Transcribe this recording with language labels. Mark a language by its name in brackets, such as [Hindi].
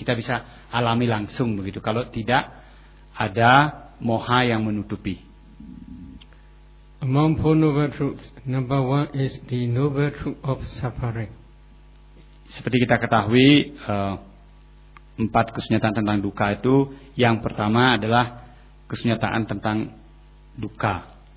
[Indonesian] Kita bisa alami langsung begitu kalau tidak ada moha yang menutupi. [English] Among Four Noble Truths, number one is the noble truth of suffering. [Indonesian] Seperti kita ketahui empat kesunyataan tentang dukkha itu yang pertama adalah kesunyataan tentang dukkha.